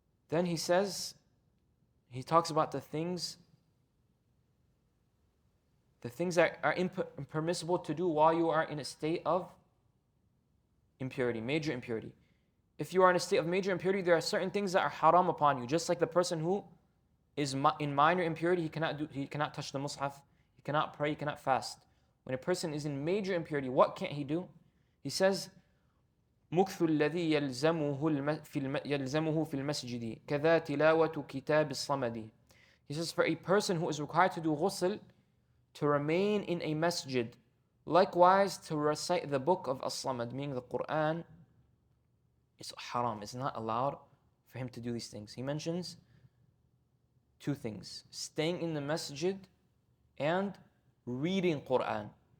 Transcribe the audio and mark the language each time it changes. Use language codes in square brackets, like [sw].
[en] Then he says, he talks about the things that are impermissible to do while you are in a state of impurity, major impurity. If you are in a state of major impurity, there are certain things that are haram upon you. Just like the person who is in minor impurity, he cannot touch the mushaf, he cannot pray, he cannot fast. When a person is in major impurity, what can't he do? He says, [ar] مكث الذي يلزمه في المسجد كذا تلاوة كتاب الصمد. [en] He says, for a person who is required to do ghusl, to remain in a masjid, likewise to recite the book of al-Samad, meaning the Quran, is haram. It's not allowed for him to do these things. He mentions two things: staying in the masjid and reading Quran.